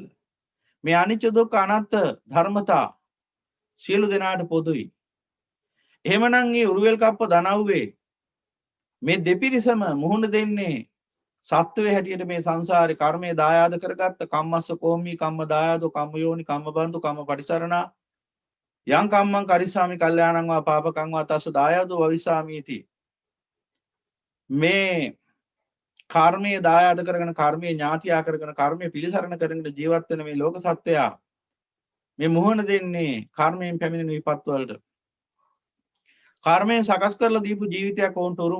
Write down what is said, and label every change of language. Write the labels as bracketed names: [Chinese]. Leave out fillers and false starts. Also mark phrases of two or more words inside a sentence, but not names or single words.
[Sinhala] මේ අනිච්ච දුක්ඛ අනාත්ම ධර්මතා සියලු දෙනාට පොදුයි. එහෙමනම් මේ උරුවෙල් කප්ප දනව්වේ මේ දෙපිරිසම මුහුණ දෙන්නේ සත්වයේ හැටියට මේ සංසාරේ කර්මයේ දායාද කරගත්ත [Pali] කම්මස්ස කෝමී කම්ම දායාදෝ කම්ම යෝනි කම්ම බන්දු කම්ම පරිසරණා යං කම්මං කරිස්සාමි කල්යාණං වා පාපකං වා තස්ස දායාදෝ වවිස්සාමීති. [Sinhala] මේ කර්මයේ දායාද කරගෙන කර්මයේ ඥාතියා කරගෙන කර්මයේ පිළිසරණ කරගෙන ජීවත් වෙන මේ ලෝක සත්වයා මේ මුහුණ දෙන්නේ කර්මයෙන් පැමිණෙන විපත් වලට. කර්මයෙන් සකස් කරලා දීපු ජීවිතයක් වුන්ට උරුම.